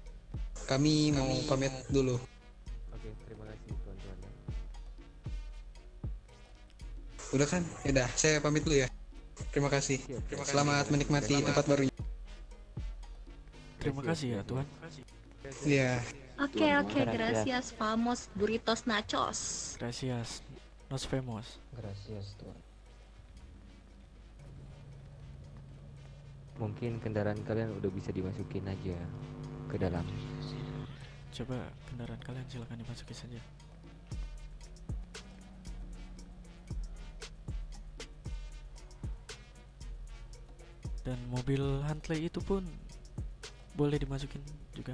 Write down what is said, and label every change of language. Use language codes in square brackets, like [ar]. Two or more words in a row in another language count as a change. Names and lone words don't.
[id] Kami mau pamit dulu. Oke, terima kasih tuan-tuan. Udah kan? Yaudah saya pamit dulu ya. Terima kasih. Selamat menikmati tempat barunya. terima kasih ya Tuan. Iya. Oke, [es] gracias, vamos, burritos nachos. Gracias. Nos vemos. [id] Gracias tuan. Mungkin kendaraan kalian udah bisa dimasukin aja ke dalam. Coba kendaraan kalian silakan dimasuki saja. Dan mobil Huntley itu pun boleh dimasukin juga.